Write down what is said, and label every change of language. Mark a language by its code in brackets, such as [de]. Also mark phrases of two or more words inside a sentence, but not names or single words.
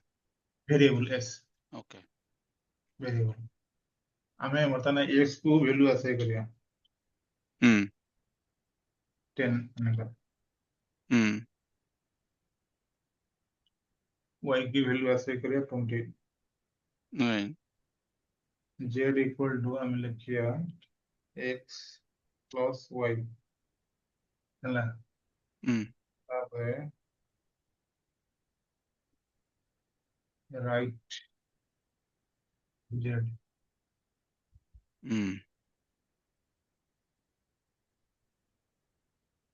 [or] ଭେରିଏବଲ ଏସ୍ ଓକେ। ଭେରିଏବଲ। ଆମେ ବର୍ତ୍ତମାନ ଏକ୍ସ କୁ [en] value assign [or] କରିବା ହୁଁ 10 ମନେକର, ହୁଁ y की [en] value assign [or] କରିବା 20, ରାଇଟ୍। [en] z equal to [or] ଆମେ ଲେଖିବା x ପ୍ଲସ୍ y ହେଲା। ହୁଁ ତାପରେ ରାଇଟ୍ z ହୁଁ